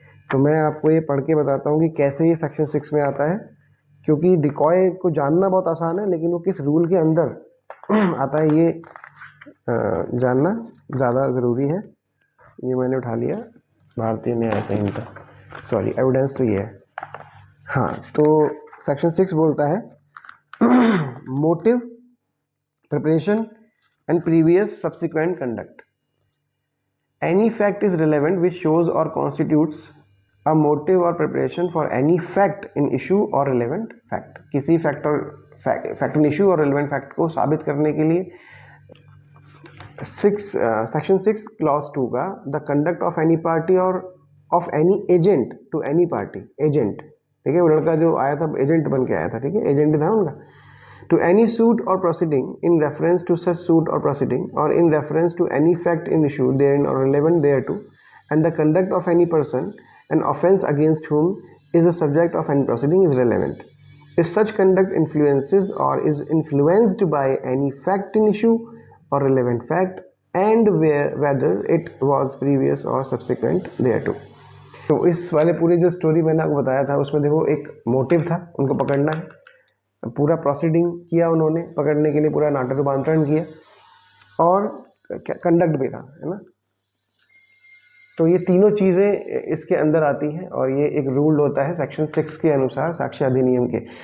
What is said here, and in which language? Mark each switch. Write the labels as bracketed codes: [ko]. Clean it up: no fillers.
[hi] तो मैं आपको ये पढ़ के बताता हूँ कि कैसे ये सेक्शन 6 में आता है, क्योंकि डिकॉय को जानना बहुत आसान है, लेकिन वो किस रूल के अंदर आता है ये जानना ज़्यादा ज़रूरी है। ये मैंने उठा लिया भारतीय न्याय संहिता, सॉरी एविडेंस तो ये है। हाँ, तो सेक्शन 6 बोलता है motive, preparation [en] and previous subsequent conduct. Any fact is relevant which shows or constitutes a motive or preparation for any fact in issue or relevant fact. [hi] किसी fact in issue और relevant fact को साबित करने के लिए section 6 clause 2 का [en] the conduct of any party और of any agent to any party, agent, [hi] ठीक है, वो लड़का जो आया था एजेंट बन के आया था, ठीक है, एजेंट था उनका, [en] to any suit or proceeding in reference to such suit or proceeding or in reference to any fact in issue therein or relevant thereto, and the conduct of any person, an offence against whom is the subject of any proceeding is relevant. If such conduct influences or is influenced by any fact in issue or relevant fact and whether it was previous or subsequent thereto. [hi] तो इस वाले पूरी जो story मैंने आपको बताया था उसमें देखो एक मोटिव था, उनको पकड़ना है, पूरा प्रोसीडिंग किया उन्होंने, पकड़ने के लिए पूरा नाटक रूपांतरण किया और कंडक्ट भी था, है ना। तो ये तीनों चीज़ें इसके अंदर आती हैं और ये एक रूल होता है सेक्शन 6 के अनुसार साक्ष्य अधिनियम के।